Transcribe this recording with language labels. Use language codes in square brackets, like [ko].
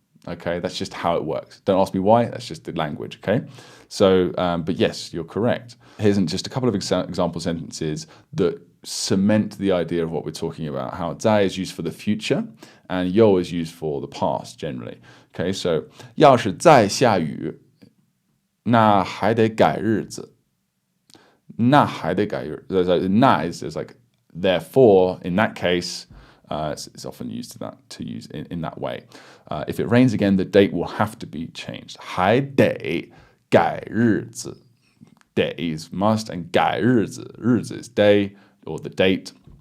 [en] Okay, that's just how it works. Don't ask me why. That's just the language. Okay, so but yes, you're correct. Here's just a couple of example sentences that cement the idea of what we're talking about. How 在 is used for the future, and 又 is used for the past generally. Okay, so [zh] 要是再下雨，那还得改日子。那还得改日。 [en] 那 is like therefore in that case. It's often used to use in that way. If it rains again, the date will have to be changed. [zh] 还得改日子. [en] 得 is must, and 改日子 is day or the date.